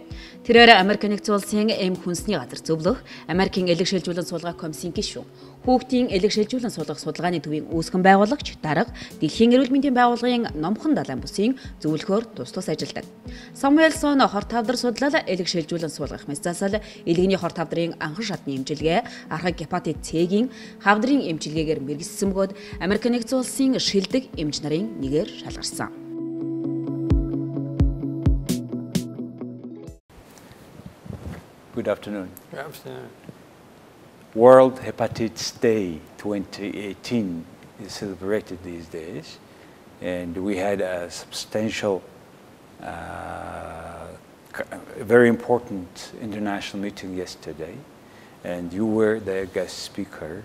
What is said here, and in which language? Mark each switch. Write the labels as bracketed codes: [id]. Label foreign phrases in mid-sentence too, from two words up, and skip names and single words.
[mn] Тэрээр Америкийн нэгдсэн улсын эм хүнсний газар зөвлөх, Америкийн элэг шилжүүлэн суулгах комиссийн гишүүн, хүүхдийн элэг шилжүүлэн суулгах судалгааны төвийн үүсгэн байгуулагч, дарга, Дэлхийн эрүүл мэндийн байгууллагын номхон далайн бүсийн зөвлөхөөр тус ажилладаг. Самуэл Соны хорт хавдар судлал, элэг шилжүүлэн суулгах мэс засал, элэгний хорт хавдрын анхан шатны эмчилгээ, архаг гепатит Ц'гийн хавдрын эмчилгээгээр мэргэжсэн бөгөөд Америкийн нэгдсэн улсын шилдэг эмч нарын нэгээр шалгарсан. [en] Good afternoon. Good afternoon. World Hepatitis Day 2018 is celebrated these days, and we had a substantial, very important international meeting yesterday, and you were the guest speaker.